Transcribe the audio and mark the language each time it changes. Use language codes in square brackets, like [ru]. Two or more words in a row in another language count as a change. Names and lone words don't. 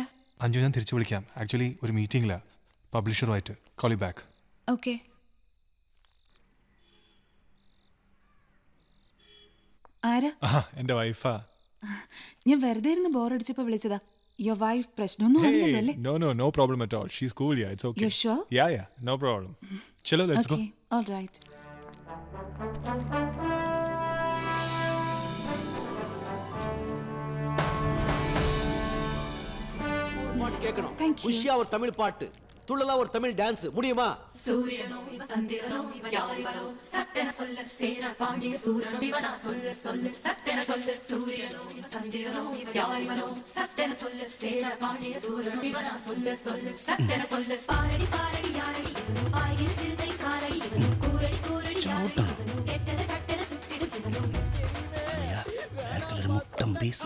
[ml] അഞ്ജു, ഞാൻ തിരിച്ചു വിളിക്കാം. ആക്ച്വലി ഒരു മീറ്റിംഗിലാ പബ്ലിഷറുമായിട്ട്. [en] call you back. [ml] ഓക്കെ. ആരാ? എന്റെ വൈഫാ. ഞാൻ വെറുതെ ഇരുന്ന് ബോറടിച്ചപ്പോ വിളിച്ചതാ. [en] your wife [ml] പ്രശ്നമൊന്നും ആവില്ലല്ലോ അല്ലേ? [en] No problem at all. She's cool, yeah. It's okay. You sure? Yeah, no problem. Chalo, let's go. Okay, all right. Thank you. [ta] உஷியா ஒரு தமிழ் பாட்டு, துள்ளலா ஒரு தமிழ் டான்ஸ், முடியுமா? சூரியனோ இவ சந்திரனோ இவ யாரிவரோ சட்டென சொல்ல சேர பாண்டிய சூரனோ இவனா சொல்லு சொல்லு சட்டென சொல்லு. சூரியனோ இவ சந்திரனோ இவ யாரிவரோ சட்டென சொல்ல சேர பாண்டிய சூரனோ இவனா சொல்லு சொல்லு சட்டென சொல்லு. பாரடி பாரடி யாரடி இவனோ பாய்கிற சிறுதை காரடி இவனோ கூரடி கூரடி யாரடி இவனோ கெட்டத கட்டென சுட்டிடும் சிவனோ. മുട്ടം പീസ്